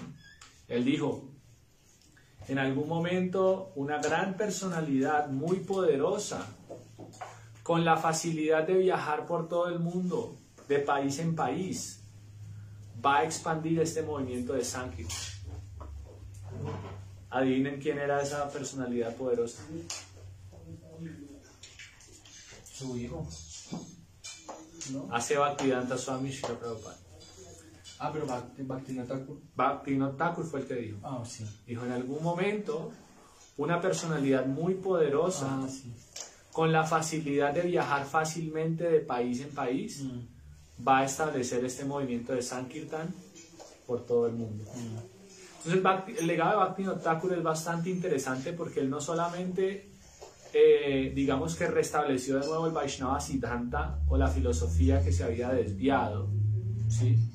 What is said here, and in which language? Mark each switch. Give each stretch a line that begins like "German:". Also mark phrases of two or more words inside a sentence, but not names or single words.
Spanish: Él dijo, en algún momento una gran personalidad muy poderosa, con la facilidad de viajar por todo el mundo, de país en país, va a expandir este movimiento de Sankirtan. Adivinen quién era esa personalidad poderosa. Su hijo, ¿no? Hace Bhaktivedanta Swami Srila Prabhupada. Ah, pero Bhaktivinoda Thakur. Bhaktivinoda Thakur fue el que dijo. Ah, sí. Dijo, en algún momento, una personalidad muy poderosa, Sí. con la facilidad de viajar fácilmente de país en país, va a establecer este movimiento de Sankirtan por todo el mundo. Entonces el legado de Bhaktivinoda Thakur es bastante interesante porque él no solamente digamos que restableció de nuevo el
Sanskrit: Vaishnava Siddhanta
Spanish: o la filosofía que se había desviado, ¿sí?